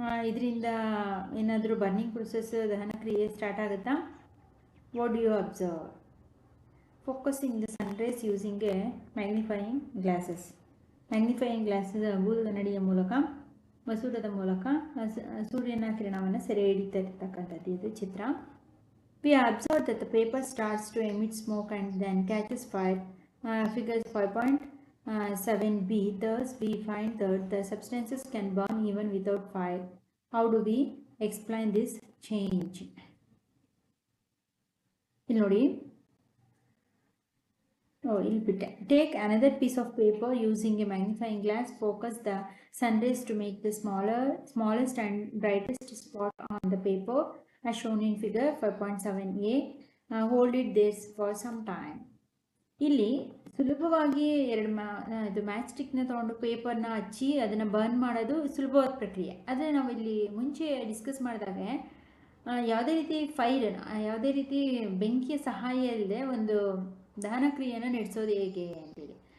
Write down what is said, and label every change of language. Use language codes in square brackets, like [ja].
[kn] ಇದರಿಂದ ಏನಾದರೂ burning process, ದಹನ ಕ್ರಿಯೆ ಸ್ಟಾರ್ಟ್ ಆಗುತ್ತಾ? [en] What do you observe? Focusing the sunrise using a magnifying glasses. [kn] Magnifying glasses ಬೂದು ಕನ್ನಡಿಯ ಮೂಲಕ, ಮಸೂರದ ಮೂಲಕ ಸೂರ್ಯನ ಕಿರಣವನ್ನು ಸೆರೆ ಹಿಡಿತಿರ್ತಕ್ಕಂಥದ್ದು ಇದು ಚಿತ್ರ. [en] We observe that the paper starts to emit smoke and then catches fire. Figures 5.7b. Thus, we find that the substances can burn even without fire. How do we explain this change? [kn] ಇಲ್ಲಿ ನೋಡಿ, ಇಲ್ಲಿ ಬಿಟ್ಟೆ. [en] Take another piece of paper using a magnifying glass. Focus the sun rays to make the smallest and brightest spot on the paper, as shown in figure 5.7a. Hold it there for some time. [kn] ಇಲ್ಲಿ ಸುಲಭವಾಗಿ ಇದು match ಸ್ಟಿಕ್ನ ತೊಗೊಂಡು ಪೇಪರ್ನ ಹಚ್ಚಿ ಅದನ್ನು burn ಮಾಡೋದು ಸುಲಭವಾದ ಪ್ರಕ್ರಿಯೆ. ಆದರೆ ನಾವು ಇಲ್ಲಿ ಮುಂಚೆ ಡಿಸ್ಕಸ್ ಮಾಡಿದಾಗ ಯಾವುದೇ ರೀತಿ ಯಾವುದೇ ರೀತಿ ಬೆಂಕಿಯ ಸಹಾಯ ಇಲ್ಲದೆ ಒಂದು ದಹನ ಕ್ರಿಯೆಯನ್ನು ನಡೆಸೋದು ಹೇಗೆ ಅಂತೇಳಿ.